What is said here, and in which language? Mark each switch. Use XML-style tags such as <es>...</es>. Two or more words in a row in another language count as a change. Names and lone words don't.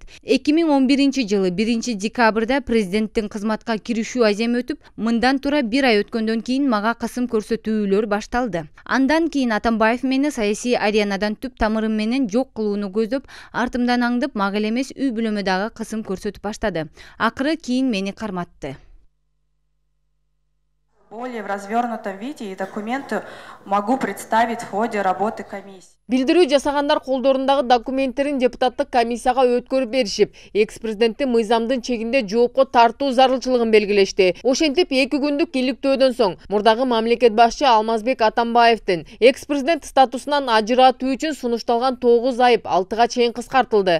<ky>2011 жылы 1 декабрда президенттин кызматка киришүү азем өтүп, мындан тура 1 ай өткөндөн кийин мага кысым көрсөтүүлөр башталды. Андан кийин Атамбаев мени саясий аренадан түп тамырым менен жок кылууну көздөп, артымдан аңдып, мага эле эмес үй бүлөмө дагы кысым көрсөтүп баштады. Акыры кийин мени карматты.</ky> <ru>Более в развернутом виде и документы могу представить в ходе работы комиссии.</ru> <ky>Билдирүү жасагандар колдорундагы документтерин депутаттык комиссияга өткөрүп беришип, экс-президенттин мыйзамдын чегинде жоопко тартуу зарылчылыгын белгилешти. Ошентип 2 күндүк иликтөөдөн соң мурдагы мамлекет башчы Алмазбек Атамбаевдин экс-президент статусунан ажыратуу үчүн сунушталган 9 айып 6га чейин кыскартылды.</ky>